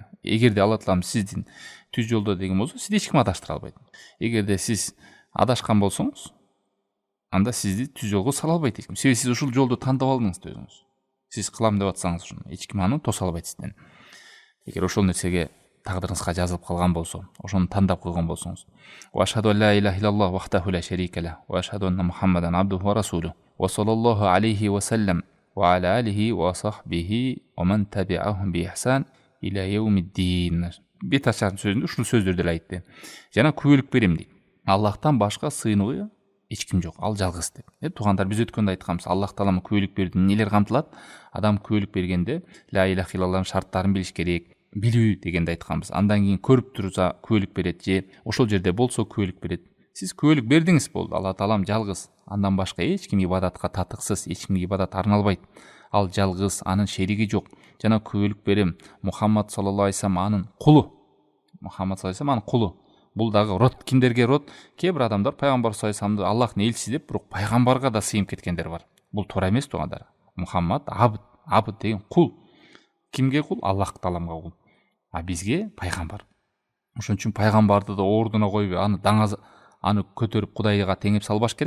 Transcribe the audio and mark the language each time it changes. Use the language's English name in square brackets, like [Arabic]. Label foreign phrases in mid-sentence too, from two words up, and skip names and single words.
[Kyrgyz] Эгерде Аллах таалам сиздин түз жолдо деген болсо, сизди эч ким адаштыра албайт. Эгерде сиз адашкан болсоңуз, анда сизди түз жолго сала албайт эч ким. Себеби сиз ушул жолду тандап алдыңыз өзүңүз. Сиз кылам деп атсаңыз, эч ким аны тоса албайт сизден. Эгер ошол нерсеге тагдырыңызга жазылып калган болсо, ошону тандап койгон болсоңуз. [Arabic] وأشهد أن لا إله إلا الله وحده لا شريك له، وأشهد أن محمدا عبده ورسوله، وصلى الله عليه وسلم، وعلى آله وصحبه ومن تبعهم بإحسان إلى يوم الدين. [Kyrgyz] Беташар сөзүндө ушул сөздөрдү эле айтты. Жана күбөлүк берем дейт. Аллахтан башка сыйынууга эч ким жок, ал жалгыз деп. Туугандар, биз өткөндө айтканбыз, Аллах таалам күбөлүк берди. Нелер камтылат? Адам күбөлүк бергенде [Arabic] لا إله إلا الله [Kyrgyz] шарттарын билиш керек. Билүү дегенде айтканбыз. Андан кийин көрүп турса күбөлүк берет же ошол жерде болсо күбөлүк берет. Сиз күбөлүк бердиңиз болду. Алла таалам жалгыз. Андан башка эч ким ибадатка татыксыз, эч кимге ибадат арналбайт. Ал жалгыз, анын шериги жок. Жана күбөлүк берем, Мухаммад [Arabic] صلى الله عليه وسلم [Kyrgyz] анын кулу. Мухаммад [Arabic] صلى الله عليه وسلم [Kyrgyz] анын кулу. Бул дагы род, кимдерге род? Кээ бир адамдар пайгамбар [Arabic] صلى الله عليه وسلم [Kyrgyz] Аллахтын элчиси деп, бирок пайгамбарга да сыйынып кеткендер бар. Бул туура эмес туугандар. Мухаммад абд деген кул. Кимге кул? Аллах тааламга кул. А бизге пайгамбар. Ошон үчүн пайгамбарды да ордуна коюп, аны көтөрүп Кудайга теңеп салбаш керек.